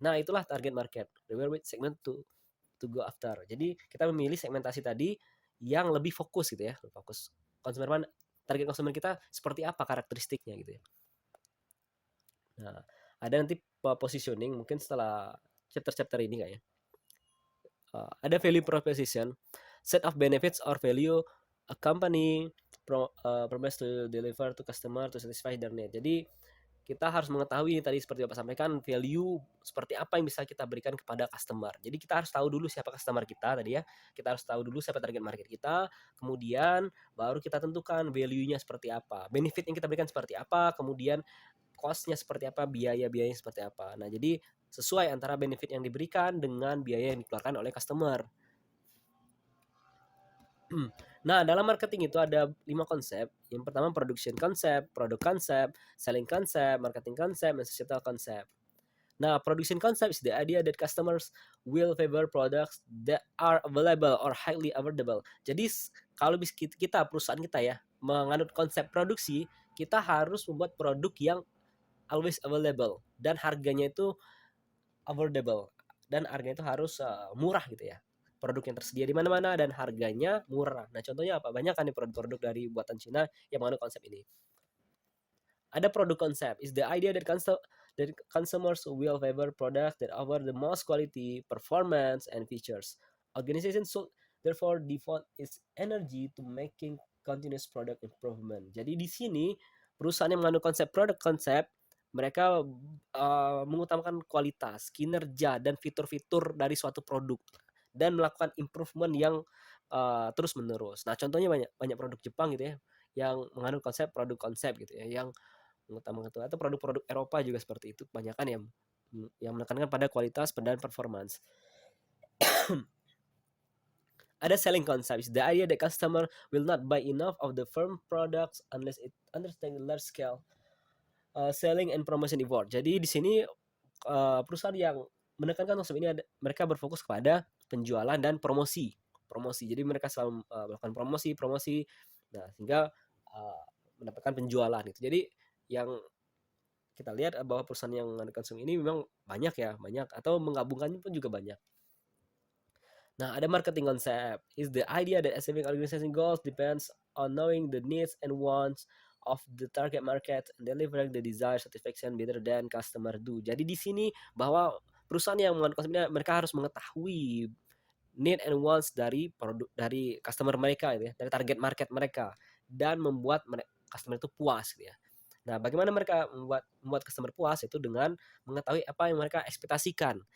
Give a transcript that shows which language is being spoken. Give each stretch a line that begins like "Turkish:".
Indonesian: Nah, itulah target market.
English: With segment to go after.
Indonesian: Jadi kita memilih segmentasi tadi yang lebih fokus gitu ya, fokus target konsumen kita seperti apa karakteristiknya gitu ya. Nah, ada nanti positioning mungkin setelah chapter-chapter ini kayaknya.
English: Ada value proposition, set of benefits or value a company promise to deliver to customer to satisfy their need.
Indonesian: Jadi kita harus mengetahui tadi seperti Bapak sampaikan, value seperti apa yang bisa kita berikan kepada customer. Jadi kita harus tahu dulu siapa customer kita tadi ya. Kita harus tahu dulu siapa target market kita, kemudian baru kita tentukan value-nya seperti apa, benefit yang kita berikan seperti apa, kemudian cost-nya seperti apa, biaya-biayanya seperti apa. Nah, jadi sesuai antara benefit yang diberikan dengan biaya yang dikeluarkan oleh customer. Nah, dalam marketing itu ada 5 konsep. Yang pertama production concept, product concept, selling concept, marketing concept, dan societal concept.
English: Nah, production concept is the idea that customers will favor products that are available or highly affordable.
Indonesian: Jadi kalau kita perusahaan kita ya menganut konsep produksi, kita harus membuat produk yang
English: always available
Indonesian: dan harganya itu affordable, dan harganya itu harus murah gitu ya. Produk yang tersedia di mana-mana dan harganya murah. Nah, contohnya apa? Banyak kan nih produk-produk dari buatan Cina yang mengandung konsep ini. Ada produk konsep
English: is the idea that consumers will favor products that offer the most quality, performance, and features. Organizations should therefore devote its energy to making continuous product improvement.
Indonesian: Jadi di sini perusahaan yang mengandung konsep produk konsep, mereka mengutamakan kualitas, kinerja, dan fitur-fitur dari suatu produk dan melakukan improvement yang terus menerus. Nah, contohnya banyak produk Jepang gitu ya yang mengandung konsep produk konsep gitu ya, yang mengutamakan itu, atau produk-produk Eropa juga seperti itu kebanyakan yang menekankan pada kualitas dan performance.
English: Ada selling concepts, the idea that customer will not buy enough of the firm products unless it understands the large scale selling and promotion effort.
Indonesian: Jadi di sini perusahaan yang menekankan konsep ini mereka berfokus kepada penjualan dan promosi. Jadi mereka selalu melakukan promosi. Nah, sehingga mendapatkan penjualan gitu. Jadi yang kita lihat bahwa perusahaan yang mengandalkan konsum ini memang banyak atau menggabungkannya pun juga banyak.
English: Nah, ada marketing concept is the idea that achieving organization goals depends on knowing the needs and wants of the target market and delivering the desired satisfaction better than customer do.
Indonesian: Jadi di sini bahwa perusahaan yang mengandalkan konsum ini mereka harus mengetahui
English: need and wants
Indonesian: dari customer mereka gitu ya, dari target market mereka, dan membuat customer itu puas gitu ya. Nah, bagaimana mereka membuat customer puas itu dengan mengetahui apa yang mereka ekspektasikan.